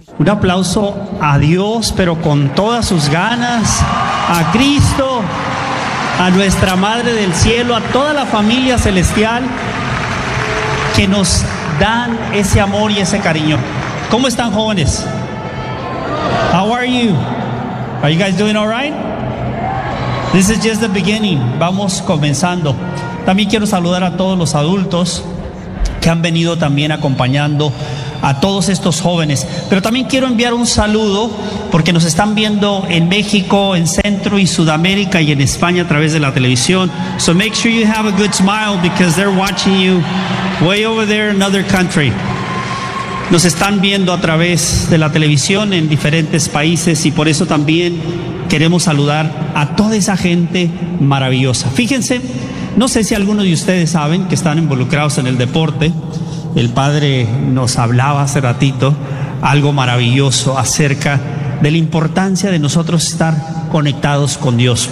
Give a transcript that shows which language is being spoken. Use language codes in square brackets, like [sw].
[es] Un aplauso a Dios, pero con todas sus ganas, a Cristo, a nuestra Madre del Cielo, a toda la familia celestial que nos dan ese amor y ese cariño. ¿Cómo están, jóvenes? [en] How are you? Are you guys doing all right? This is just the beginning. [es] Vamos comenzando. También quiero saludar a todos los adultos que han venido también acompañando a todos estos jóvenes. Pero también quiero enviar un saludo porque nos están viendo en México, en Centro y Sudamérica y en España a través de la televisión. [en] So make sure you have a good smile because they're watching you way over there in another country. [es] Nos están viendo a través de la televisión en diferentes países y por eso también queremos saludar a toda esa gente maravillosa. Fíjense, no sé si algunos de ustedes saben que están involucrados en el deporte. El padre nos hablaba hace ratito algo maravilloso acerca de la importancia de nosotros estar conectados con Dios.